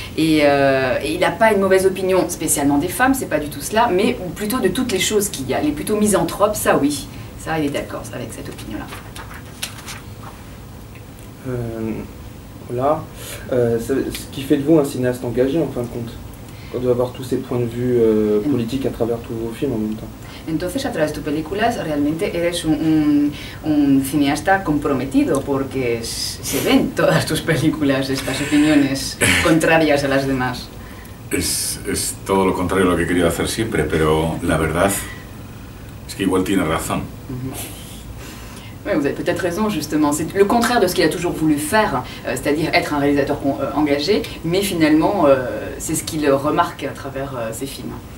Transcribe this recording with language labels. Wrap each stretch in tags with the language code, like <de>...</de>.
<fr>Et il n'a pas une mauvaise opinion spécialement des femmes, c'est pas du tout cela, mais plutôt de toutes les choses qu'il y a. Il est plutôt misanthrope, ça oui, ça il est d'accord avec cette opinion-là. Voilà. Ce qui fait de vous un cinéaste engagé en fin de compte, quand doit avoir tous ces points de vue politiques à travers tous vos films en même temps.</fr> <es>Entonces, a través de tus películas, realmente eres un cineasta comprometido, porque se ven todas tus películas estas opiniones contrarias a las demás. Es todo lo contrario a lo que he querido hacer siempre, pero la verdad es que igual tiene razón.</es> <fr>Oui, vous avez peut-être raison justement, c'est le contraire de ce qu'il a toujours voulu faire, c'est-à-dire être un réalisateur engagé, mais finalement c'est ce qu'il remarque à travers ses films.</fr>